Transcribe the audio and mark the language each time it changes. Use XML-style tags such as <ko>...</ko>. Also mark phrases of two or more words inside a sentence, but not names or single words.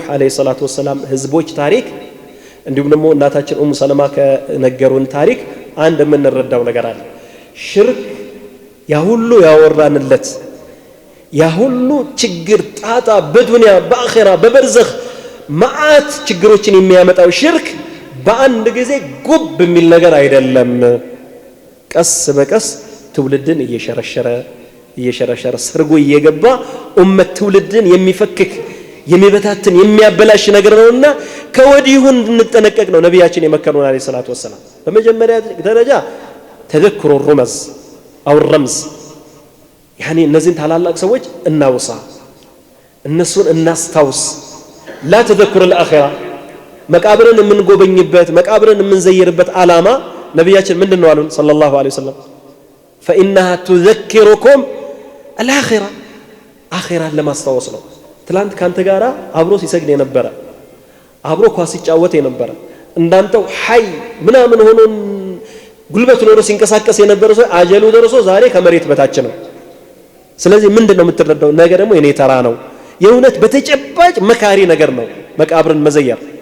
<ar>عليه الصلاة والسلام</ar> <am>ህዝቦች ታሪክ እንዲሁም ደግሞ እናታችን ኡሙ ሰለማ ከነገሩን ታሪክ አንድ የምንረዳው ነገር አለ ሽርክ ያ ሁሉ ያወራንለት ያ ሁሉ ችግር ጣጣ በዱንያ በአኺራ በበርዘኽ ማአት ችግሮችን የሚያመጣው ሽርክ በአንድ ጊዜ ጉብ የሚል ነገር አይደለም ቀስ በቀስ ትውልድን እየሸረሸረ ሰርጎ እየገባ ኡመት ትውልድን የሚፈክክ የሚበታትን የሚያበላሽ ነገር ነውና ከወዲሁ እንድንጠነቀቅ ነው ነብያችን የመከሩን</am> <ar>عليه الصلاة والسلام</ar> <am>በመጀመሪያ ደረጃ</am> <ar>تذكر الرمز او الرمز يعني</ar> <am>እነዚህን ታላላቅ ሰዎች እናውሳ እነሱን እናስታውስ</am> <ar>لا تذكر الاخره</ar> <am>መቃብርን የምንጎበኝበት መቃብርን የምንዘይርበት አላማ ነብያችን ምንድነው አሉን</am> <ar>صلى الله عليه وسلم فانها تذكركم الاخره</ar> <am>አኺራን ለማስታወስ ነው ትላንት ካንተ ጋራ አብሮ ሲሰግድ የነበረ አብሮ ኳስ ሲጫወት የነበረ እንዳንተው ሐይ ምናምን ሆኖ ጉልበት ኖሮ ሲንቀሳቀስ የነበረ ሰው አጀሉ ደርሶ ዛሬ ከመሬት በታች ነው ስለዚህ ምንድነው የምትረዳው ነገ ደግሞ የኔ ተራ ነው የእውነት በተጨባጭ መካሪ ነገር ነው መቃብርን መዘየር</am>